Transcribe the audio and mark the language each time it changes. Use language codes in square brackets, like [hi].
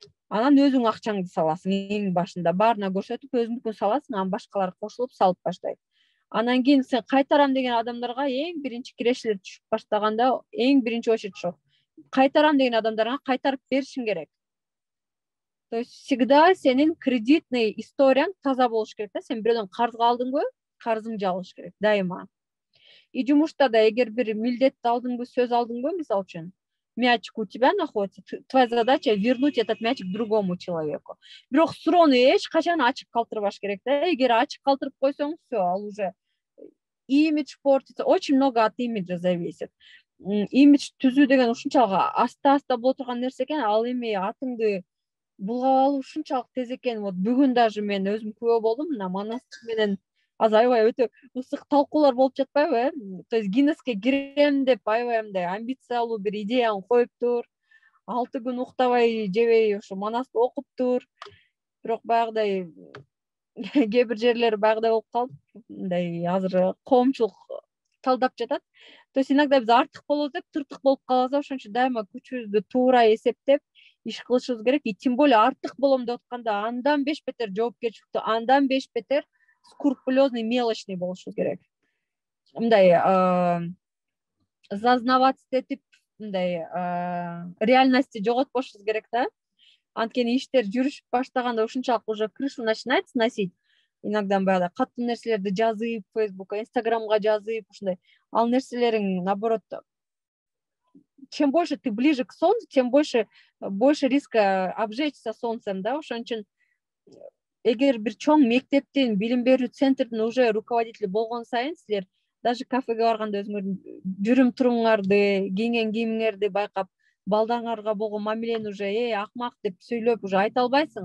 [ky] Анан өзүң акчаңды саласың эң башында, баарына көрсөтүп өзүңдүкүн саласың, анан башкалар кошулуп салып баштайт. Анан кийин сен кайтарам деген адамдарга эң биринчи кирешилер түшүп баштаганда эң биринчи очередь ошо кайтарам деген адамдарга кайтарып беришиң керек. [ru] То есть всегда [ky] сенин [ru] кредитный [ky] историяң таза болуш керек да. Сен бирөөдөн карызга алдыңбы, карызың жабылыш керек дайыма. [ru] И [ky] жумушта да эгер бир милдетти алдыңбы, сөз алдыңбы, мисалы үчүн, [ru] мячик у тебя находится, твоя задача вернуть этот мячик другому человеку. [ky] Бирок суроону эч качан ачык калтырбаш керек да. Эгер ачык калтырып койсоң, [ru] все, [ky] ал уже [ru] имидж портится. Очень много от имиджа зависит. [ky] Имидж түзүү деген ушунчалык аста боло турган нерсе экен, ал эми атыңды булгап алуу ушунчалык тез экен. Вот бүгүн даже мен өзүм күбө болдум, мына Манас менен азыр аябай өтө ысык талкуулар болуп жатпайбы? То есть Гиннеске кирем деп аябай мындай амбициялуу бир идеяны коюптур. 6 күн уктабай, жебей ошо Манасты окуптур. Бирок баягыдай кээ бир жерлери баягыдай болуп калып, мындай азыр коомчулук талдап жатат. [ru] То есть иногда [ky] биз артык болобуз деп тыртык болуп калабыз, ошон үчүн дайыма күчүбүздү туура эсептеп иш кылышыбыз керек. [ru] И тем более [ky] артык болом деп атканда андан 5 бетер жоопкерчиликтүү, андан 5 бетер [ru] скрупулезный, мелочный [ky] болушубуз керек. Мындай [ru] зазнаваться [ky] этип, мындай реальности жоготпошубуз керек да. Анткени иштер жүрүшүп баштаганда ушунчалык уже [ru] крышу начинает сносить. [ky] Иногда баягы катуу нерселерди жазып, Фейсбукка, Инстаграмга жазып, ушундай. Ал нерселериң, [ru] наоборот, чем больше ты ближе к солнцу, тем больше риска обжечься солнцем, да. [ky] Ошон үчүн эгер бир чоң мектептин, билим берүү центрдин уже руководители болгон сайын, силер даже кафеге барганда өзүңөрдүн жүрүм туруңарды, кийинген кийимиңерди байкап, балдарыңарга болгон мамилени уже акмак деп сүйлөп уже айта албайсың.